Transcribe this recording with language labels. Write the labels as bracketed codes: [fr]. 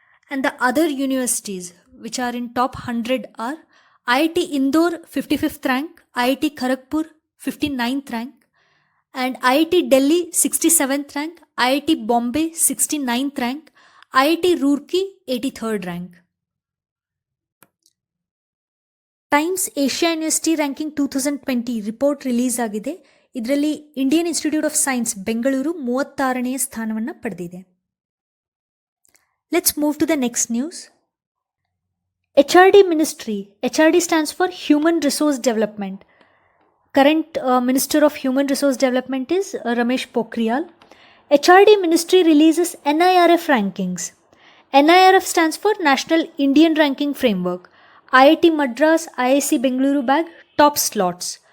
[en] And the other universities which are in top 100 are IIT Indore 55th rank, IIT Kharagpur 59th rank, and IIT Delhi 67th rank, IIT Bombay 69th rank, IIT Roorkee 83rd rank. [kn] Times Asia university ranking 2020 report release ಆಗಿದೆ. ಇದರಲ್ಲಿ Indian institute of science Bengaluru 36ನೇ ಸ್ಥಾನವನ್ನು ಪಡೆದಿದೆ. [en] Let's move to the next news. HRD ministry. HRD stands for human resource development. Current Minister of Human Resource Development is Ramesh Pokhriyal. HRD Ministry releases NIRF rankings. NIRF stands for National Indian Ranking Framework. IIT Madras, IIC Bengaluru bag top slots.